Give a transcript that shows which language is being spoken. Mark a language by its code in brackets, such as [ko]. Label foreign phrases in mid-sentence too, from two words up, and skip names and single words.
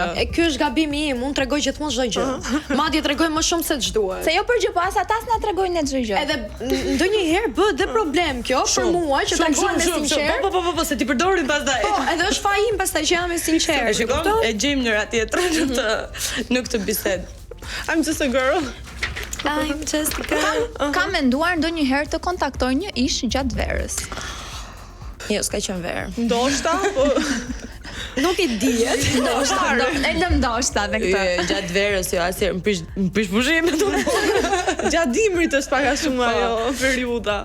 [sq] E ky është gabimi im, unë tregoj gjithmonë çdo gjë. Madje tregoj më shumë se ç'duhet. Se jo për gjë, po as ata s'na tregojnë çdo gjë. Edhe ndonjëherë bëhet dhe problem kjo për mua që tregoj me sinqert. Po, se ti përdorin pastaj. Po, edhe është faji im pastaj që jam e sinqert. E shikon? E gjejmë njëra tjetrën në këtë bisedë. [en] I'm just a girl. I'm just a girl. [sq] Kam menduar ndonjëherë të kontaktoj një ish gjatë verës. Jo, s'ka qenë verë. Ndoshta, po Nuk I dihet. Ndoshta me këtë. Gjatë verës, jo, asnjëherë më prish pushimet. gjatë dimrit është pak a shumë ajo periudha.